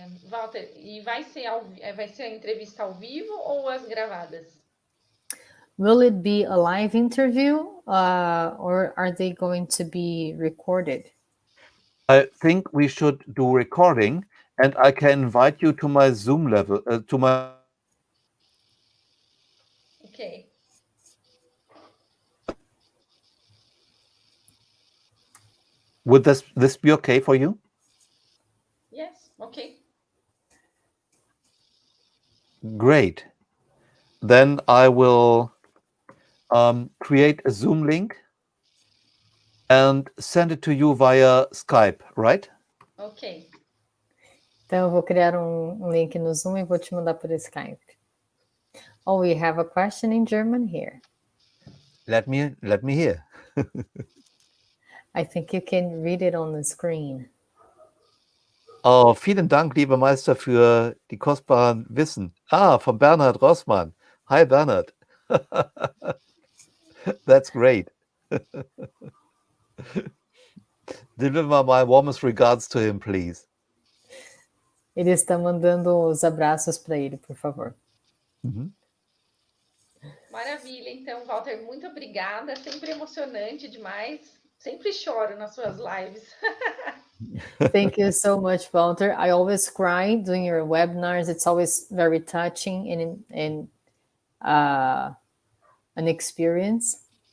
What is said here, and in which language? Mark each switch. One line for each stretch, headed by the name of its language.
Portuguese: Walter, e vai ser a entrevista ao vivo ou as gravadas?
English: Will it be a live interview or are they going to be recorded? I think we should do recording, and I can invite you to my Zoom level, to my. Ok. Would this be okay for you? Yes, ok. Great. Then I will create a Zoom link and send it to you via Skype, right? Ok.
Portuguese: Então eu vou criar um link no Zoom e vou te mandar por Skype.
English: Oh, we have a question in German here. Let me hear. I think you can read it on the screen.
German: Oh, vielen Dank, lieber Meister, für die kostbaren Wissen. Von Bernhard Rossmann.
English: Hi, Bernhard. That's great. Deliver my warmest regards to him, please.
Portuguese: Ele está mandando os abraços para ele, por favor. Maravilha, então, Walter, muito obrigada. Sempre emocionante demais. Sempre choro nas suas lives.
English: Thank you so much, Walter. I always cry during your webinars. It's always very touching and an experience.